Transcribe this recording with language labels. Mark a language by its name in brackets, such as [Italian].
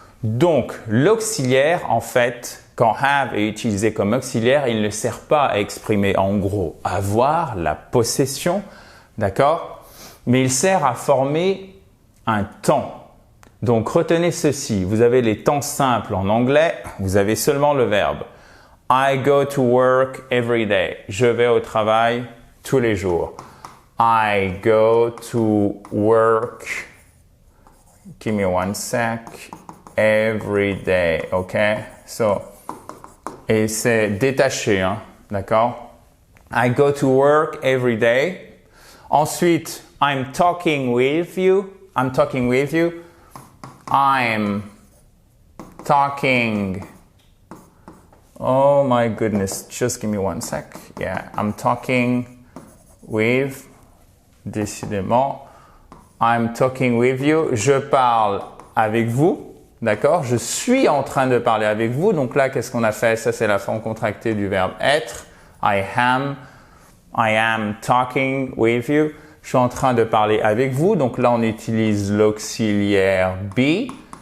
[French] Donc, l'auxiliaire, en fait, quand have est utilisé comme auxiliaire, il ne sert pas à exprimer en gros avoir, la possession, d'accord? Mais il sert à former un temps. Donc retenez ceci, vous avez les temps simples en anglais, vous avez seulement le verbe. [English] I go to work every day. [French] Je vais au travail tous les jours. [English] I go to work, give me one sec, every day, okay? [French] So, et c'est détaché, hein, d'accord? [English] I go to work every day. Ensuite, I'm talking with you. I'm talking with you. I'm talking. Oh my goodness, just give me one sec. Yeah, I'm talking with. Décidément, I'm talking with you. [French] Je parle avec vous. D'accord? Je suis en train de parler avec vous. Donc là, qu'est-ce qu'on a fait? Ça, c'est la forme contractée du verbe être. [English] I am talking with you. [French] Je suis en train de parler avec vous. Donc là, on utilise l'auxiliaire be.